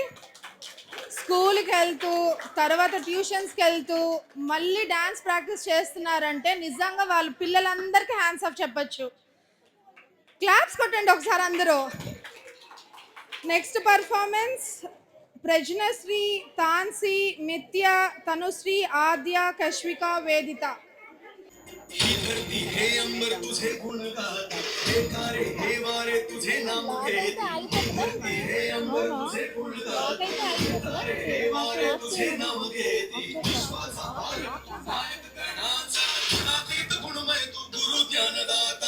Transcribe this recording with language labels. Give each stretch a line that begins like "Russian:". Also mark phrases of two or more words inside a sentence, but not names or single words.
Telugu: స్కూల్కి వెళ్తూ తర్వాత ట్యూషన్స్కి వెళ్తూ మళ్ళీ డ్యాన్స్ ప్రాక్టీస్ చేస్తున్నారంటే నిజంగా వాళ్ళు పిల్లలందరికీ
English: hands off
Telugu: చెప్పచ్చు. క్లాప్స్ కొట్టండి ఒకసారి అందరూ.
English: next performance
Telugu: ప్రజ్ఞశ్రీ, తాన్సి, మిథ్య, తనుశ్రీ, ఆద్య, కశ్విక, వేదిత.
Marathi: ही धरती हे अंबर तुझे गुण गाता, हे तारे हे वारे तुझे नाम घेती. ही धरती हे अंबर तुझे गुण गाता, हे तारे हे वारे तुझे नाम घेती. विश्वाचा मालक तू नायक गणाचा, गुणातीत गुणमय तू गुरु ज्ञानदाता.